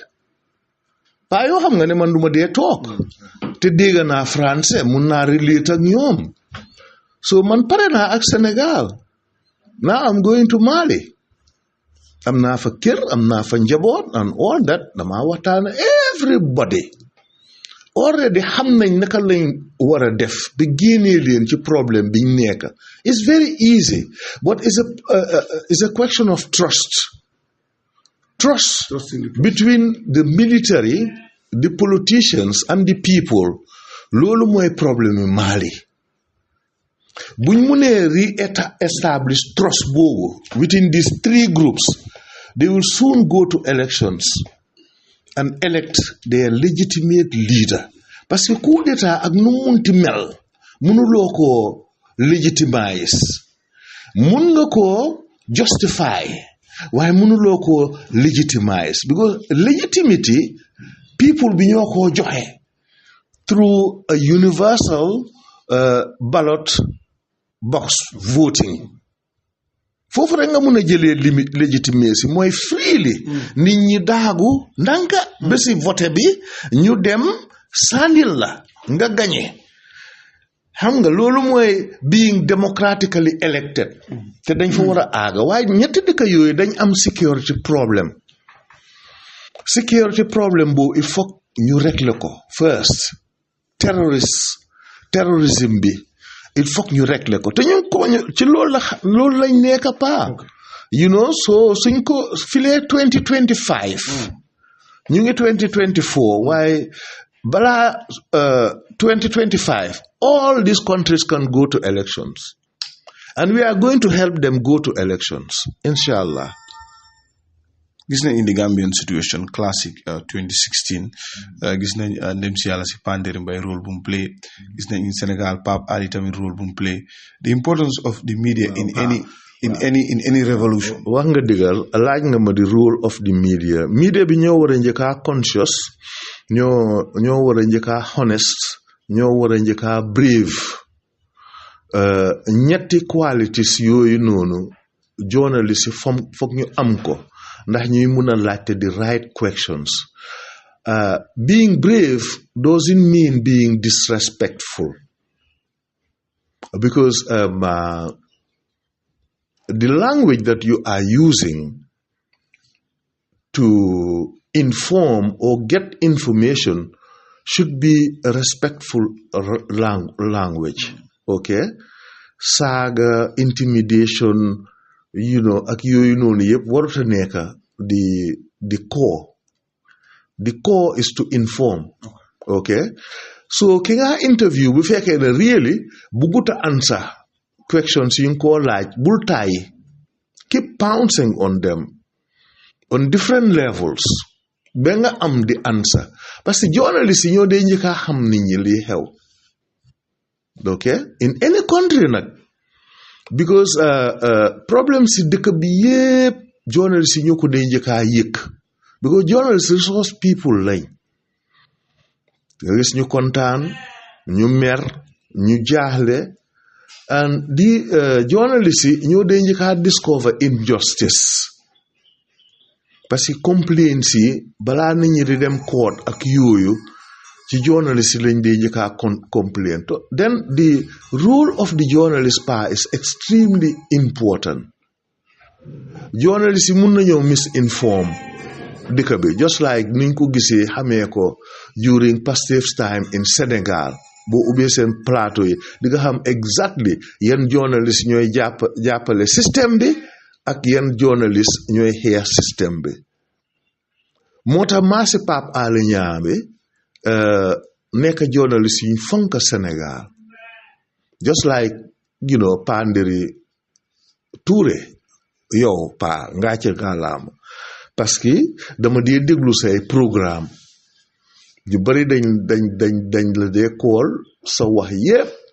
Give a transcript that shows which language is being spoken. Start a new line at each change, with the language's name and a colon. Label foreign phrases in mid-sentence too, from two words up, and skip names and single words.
Wolof: Pa yoo xam nga ne man duma dee toog te dégg naa français mun naa relate ak ñoom so man pare naa ak Sénégal
English: now I'm going to Mali
Wolof: am naa fa kër am naa fa njaboot
English: and all that
Wolof: dama waxtaan
English: everybody already
Wolof: xam nañ naka lañ war a def ba génnee leen ci problème biñ nekk
English: it's very easy but it's a question of trust between the military the politicians and the people
Wolof: loolu mooy problème Mali buñ mënee
English: re-establish trust boobu within these 3 groups they will soon go to elections and elect their legitimate leader
French: parce que coup d'état
Wolof: ak nu munti mel mënuloo ko legitimize mun nga ko
English: justify
Wolof: waaye mënuloo ko
English: legitimize because legitimacy people
Wolof: bi ñoo ko joxe
English: through a universal ballot box voting
Wolof: foofu rek nga mun a jëlee legitimacy mooy freely nit ñi daagu ndanka bési vote bi ñu dem sànnil la nga gañe xam nga loolu mooy
English: being democratically elected
Wolof: te dañ fa war a aaga waaye ñetti dëkk yooyu dañ am
English: security problem
Wolof: boobu
French: il faut
Wolof: ñu régler ko first terrorisme bi
French: il faut
Wolof: ñu régler ko te ñu ko ci loolu lañ nekk pa so suñ ko filee 2025 ñu ngi 2024 waaye balaa 2025
English: all these countries can go to elections and we are going to help them go to elections
Wolof: inshallah. Gis nañ
English: in the Gambian situation classic
Wolof: 2016 gis nañ ndem si yàlla si Panderi Mbay role bu mu play gis nañ in Sénégal Pape Ali tamit role bu mu play
English: the importance of the media in any in any revolution.
Wolof: wax nga digal laaj nga ma di
English: role of the media
Wolof: bi ñoo war a njëkkaa conscious ñoo war a njëkkaa honest ñoo war a njëkkaa brave ñetti qualities yooyu noonu journalist yi foog ñu am ko ndax ñuy mun a laajte
English: the right questions. Being brave doesn't mean being disrespectful, because the language that you are using to inform or get information should be a respectful language. Okay?
Wolof: Saaga, intimidation, ak yooyu noonu yëpp warut a nekk
English: the core. The core is to inform. Okay?
Wolof: So ki nga interview bu fekkee ne really bugut a
English: answer questions
Wolof: yi nga koo laaj bul tàyyi.
English: Keep pouncing on them on different levels
Wolof: ba nga am
English: the answer
French: parce que
Wolof: journalist yi ñoo dee njëkkaa xam nit ñi lii xew.
English: Okay? In any country
Wolof: nag because problem si dëkk bi yëpp journalist yi ñoo ko dee njëkkaa yëg because journalist
English: resource people
Wolof: lañ nga gis ñu kontaan ñu mer ñu jaaxle and di journalist yi ñoo dee njëkkaa
English: discover injustice
French: parce que
Wolof: complaints yi balaa nit ñi di dem court ak yooyu ci journalist yi lañ dee njëkkaa complain.
English: Then the role of the journalist is extremely important.
Wolof: Journalist yi mun nañoo misinform dëkk bi
English: just like
Wolof: niñ ko gisee xamee ko
English: during Pastef's time in Senegal
Wolof: boo ubbee seen plateau yi di nga xam exactly yan journalist ñooy jàppale système bi ak yan journalist ñooy xeex système bi. moo tax maasi Pape Alé Niang bi nekk journalist yi fonk Sénégal
English: just like
Wolof: Pandiri Touré yow pa ngaa ci gàllaama
French: parce que
Wolof: dama dee déglu say programme yu bari dañ la dee kool sa wax yépp